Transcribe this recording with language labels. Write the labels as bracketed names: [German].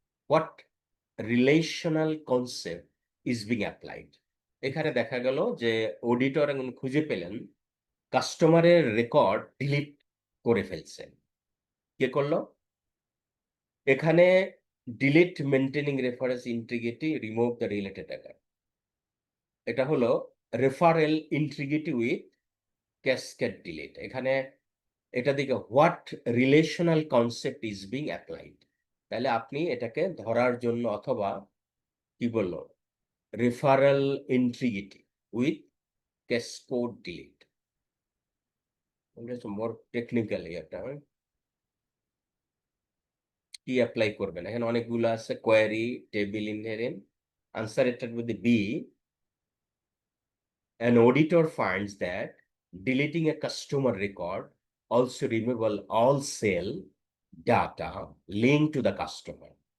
[English] What relational concept is being applied? [Bangla] এখানে দেখা গেল যে অডিটর খুঁজে পেলেন কাস্টমারের রেকর্ড ডিলিট করে ফেলছেন। কে করলো? এখানে [English] delete maintaining reference integrity remove the related record, [Bangla] এটা হলো referral integrity with cascade delete. এখানে এটা দিকে [English] what relational concept is being applied, [Bangla] তাহলে আপনি এটাকে ধরার জন্য অথবা কি বললো referral integrity with cascade delete, more technically একটা কি অ্যাপ্লাই করবেন। এখানে অনেকগুলো আছে, কোয়ারি, টেবিল ইনহেরেন্ট, আনসার এটার মধ্যে B, [English] an auditor finds that deleting a customer record also removal all sale data linked to the customer.